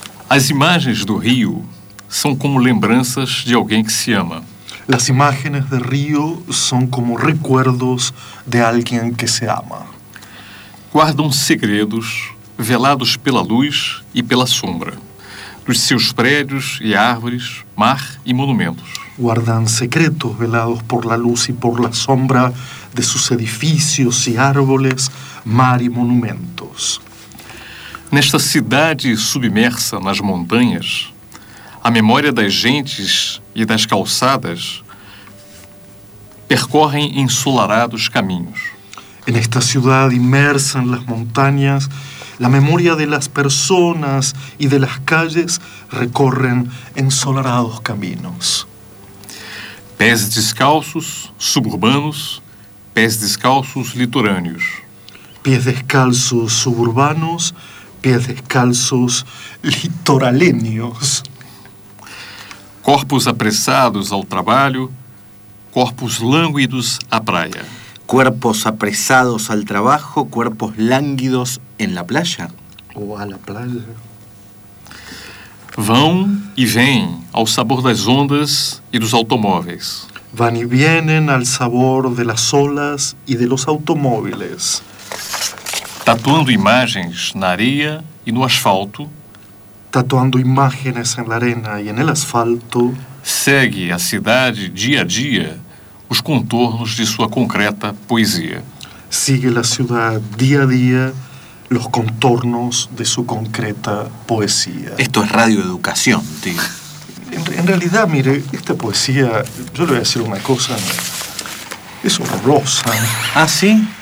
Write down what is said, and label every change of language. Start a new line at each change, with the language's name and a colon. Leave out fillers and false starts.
Portuguese: As imagens do Rio são como lembranças de alguém que se ama.
Spanish: Las imágenes del río son como recuerdos de alguien que se ama.
Portuguese: Guardam segredos velados pela luz e pela sombra, dos seus prédios e árvores, mar e monumentos.
Spanish: Guardam secretos velados por la luz y por la sombra de sus edificios y árboles, mar y monumentos.
Portuguese: Nesta cidade submersa nas montanhas, a memória das gentes e das calçadas percorrem ensolarados caminhos.
Spanish: En esta ciudad inmersa en las montañas, la memoria de las personas y de las calles recorren ensolarados caminos.
Portuguese: Pés descalços suburbanos, pés descalços litorâneos.
Spanish: Pies descalços suburbanos, pies descalços litoralenios.
Portuguese: Corpos apressados ao trabalho, corpos lânguidos à praia.
Spanish: Cuerpos apresados al trabajo, cuerpos lánguidos en la playa. O a la playa.
Portuguese: Vão e vêm ao sabor das ondas e dos automóveis.
Spanish: Van y vienen al sabor de las olas y de los automóviles.
Portuguese: Tatuando imagens na areia e no asfalto.
Spanish: Tatuando imágenes en la arena y en el asfalto.
Portuguese: Segue a cidade dia a dia os contornos de sua concreta poesia.
Spanish: Sigue la ciudad día a día los contornos de su concreta poesía. Esto es radioeducación, tío. En realidad, mire, esta poesía, yo le voy a decir una cosa, es horrorosa. ¿Ah, sí?